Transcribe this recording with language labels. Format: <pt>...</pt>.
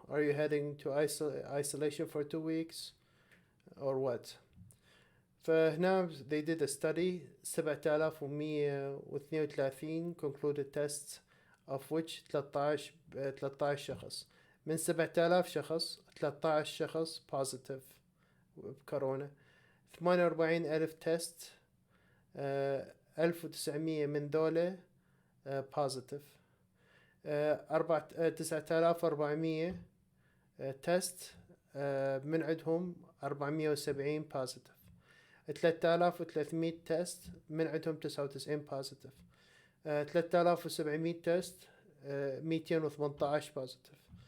<en>Are you heading to isolation for 2 weeks or what? فهنا they did a study 7132 concluded tests of which</en> <ar>13 شخص من 7000 شخص 13 شخص</ar> <en>positive بكورونا.</en> <ar>48,000 تيست 1900 من ذولا positive. 9400 تيست من عندهم 470 positive. 3300 تيست من عندهم 99 positive. 3700 تيست 218 positive.</ar>